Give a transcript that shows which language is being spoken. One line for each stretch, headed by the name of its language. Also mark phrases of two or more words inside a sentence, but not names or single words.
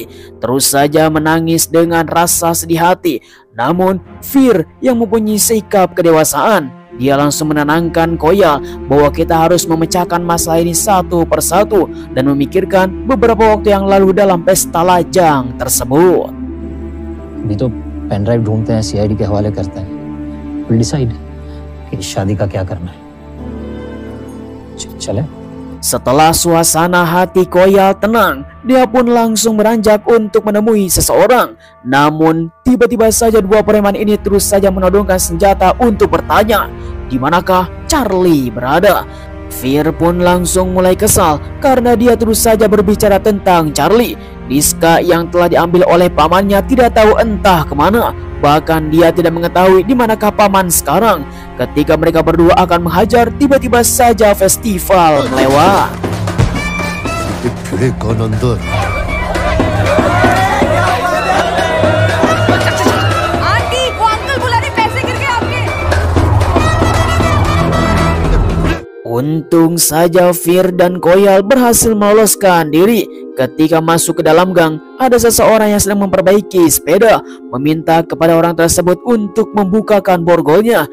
Indonesian: Terus saja menangis dengan rasa sedih hati. Namun Fir yang mempunyai sikap kedewasaan, dia langsung menenangkan Koya bahwa kita harus memecahkan masalah ini satu persatu dan memikirkan beberapa waktu yang lalu dalam pesta lajang tersebut.
Hindi: अभी तो
English: pen drive
Hindi: ढूंढते हैं, सीआईडी के हवाले करते हैं,
English: will decide
Hindi: कि इस शादी का क्या करना है। चले?
Indonesian: Setelah suasana hati Koya tenang, dia pun langsung beranjak untuk menemui seseorang. Namun tiba-tiba saja dua preman ini terus saja menodongkan senjata untuk bertanya, di manakah Charlie berada. Fir pun langsung mulai kesal karena dia terus saja berbicara tentang Charlie. Niska yang telah diambil oleh pamannya tidak tahu entah kemana. Bahkan dia tidak mengetahui di manakah paman sekarang. Ketika mereka berdua akan menghajar, tiba-tiba saja festival melewat.
Hindi: आंटी वो अंकल बुला रहे, पैसे गिर गए आपके।
Indonesian: Untung saja Fir dan Koyal berhasil meloloskan diri. Ketika masuk ke dalam gang, ada seseorang yang sedang memperbaiki sepeda, meminta kepada orang tersebut untuk membukakan borgolnya.